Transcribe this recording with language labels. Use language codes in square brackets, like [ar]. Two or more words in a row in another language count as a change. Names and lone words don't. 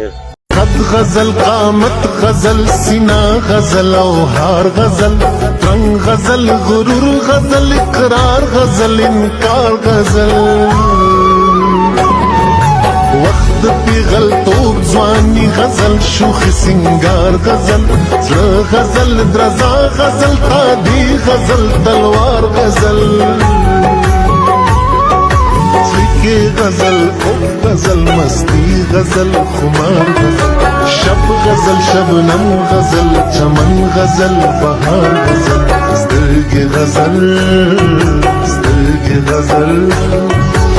[ps] قد غزل قامت غزل سینا غزل او هار غزل رنگ غزل غرور غزل اقرار غزل انکار غزل وقت پیغل توب ځواني غزل شوخ سنگار غزل زړه غزل درزا غزل تادي غزل تلوار غزل [ur] کے غزل غزل مستی غزل خمار غزل شب غزل شبنم غزل چمن غزل بہار غزل زندگی غزل